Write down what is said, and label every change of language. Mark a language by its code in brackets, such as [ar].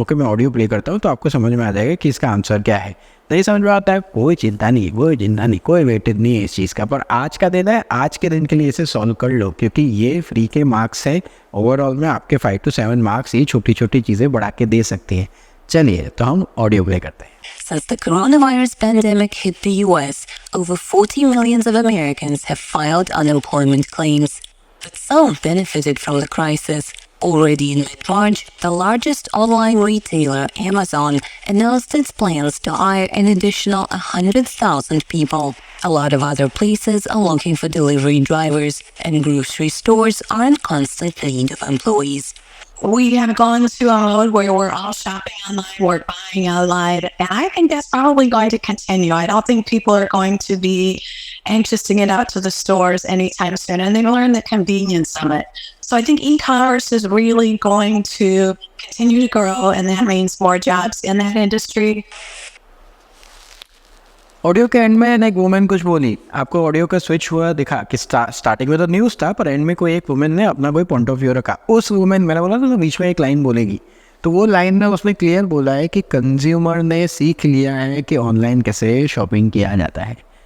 [hi] Okay, मैं audio play करता हूँ तो आपको समझ में आ जाएगा कि इसका आंसर क्या है। नहीं समझ में आता है, कोई चिंता नहीं, कोई वेटेज नहीं है इस चीज़ का। पर आज का दिन है, आज के दिन के लिए इसे सॉल्व कर लो, क्योंकि ये फ्री के मार्क्स है। ओवरऑल में आपके 5 to 7 मार्क्स ये छोटी छोटी चीज़ें बढ़ा के दे सकती हैं। चलिए तो हम ऑडियो प्ले करते हैं। [en] Since the coronavirus pandemic hit the US, over 40 million of Americans have filed unemployment claims. But some benefited from the crisis. Already in mid-March, the largest online retailer, Amazon, announced its plans to hire an additional 100,000 people. A lot of other places are looking for delivery drivers, and grocery stores are in constant need of employees. We have gone to a mode where we're all shopping online, we're buying online, and I think that's probably going to continue. I don't think people are going to be anxious to get out to the stores anytime soon, and they learn the convenience of it. So I think e-commerce is really going to continue to grow, and that means more jobs in that industry. [hi] Audio के and में एक women कुछ बोली, आपको audio का switch हुआ दिखा कि स्टार्टिंग में तो न्यूज़ था, पर एंड में कोई एक वुमेन ने अपना कोई पॉइंट ऑफ व्यू रखा। उस वुमेन, मैंने बोला था तो बीच में एक लाइन बोलेगी, तो वो लाइन में उसने क्लियर बोला है कि कंज्यूमर ने सीख लिया है कि ऑनलाइन कैसे शॉपिंग किया जाता है।